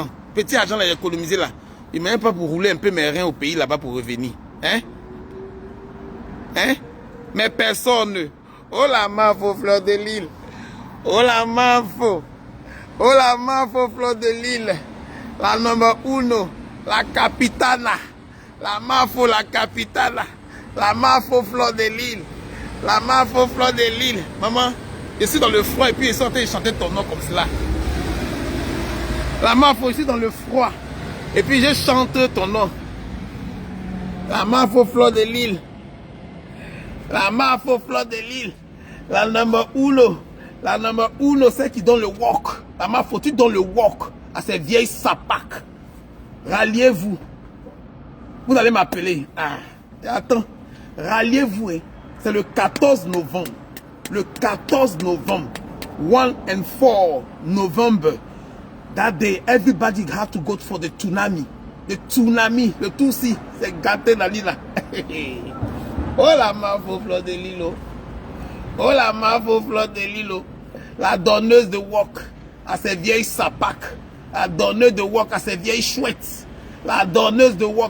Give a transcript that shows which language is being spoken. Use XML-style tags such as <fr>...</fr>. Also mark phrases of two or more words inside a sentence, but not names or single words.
<fr>Petit argent, là, j'ai économisé là. Il m'a même pas pour rouler un peu mes reins au pays là-bas pour revenir. Hein? Hein? Mais personne. Oh la mafo, fleur de l'île. Oh la mafo. Oh la mafo, fleur de l'île. La number uno. La capitana. La mafo, la capitana. La mafo, fleur de l'île. La mafo, fleur de l'île. Maman, je suis dans le froid et puis ils sont en train de chanter ton nom comme cela. La mafo, je suis dans le froid. Et puis je chante ton nom. La mafo, fleur de l'île. La mafo, fleur de l'île. La number uno. La number uno, c'est qui donne le walk. La mafo, tu donnes le walk à ces vieilles sapacs. Ralliez-vous. Vous allez m'appeler. Ah, attends. Ralliez-vous. Hein. C'est le 14 novembre. Le 14 novembre.</fr> <en>1 and 4 November. That day, everybody have to go for the tsunami. The tsunami.</en> <fr>Le Tutsi. C'est gâté dans l'île là. Oh la mafo, fleur de l'île. Oh la mafo, fleur de l'île. La donneuse de wok à ces vieilles sapacs. La donneuse de wok à ces vieilles chouettes. La donneuse de wok.</fr>